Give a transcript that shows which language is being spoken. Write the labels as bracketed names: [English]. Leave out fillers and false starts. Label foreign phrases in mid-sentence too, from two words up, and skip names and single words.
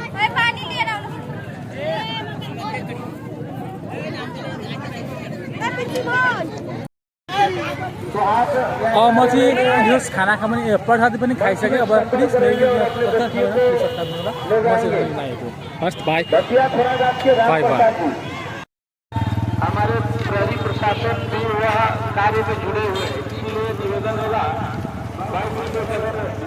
[Nepali] म चाहिँ यो खाना पनि प्रसादी पनि खाइसकेँ। [English] अब please first bye bye bye. [Hindi] हमारे प्रहरी प्रशासन भी वह कार्य में जुड़े हुए, इसलिए निवेदन होगा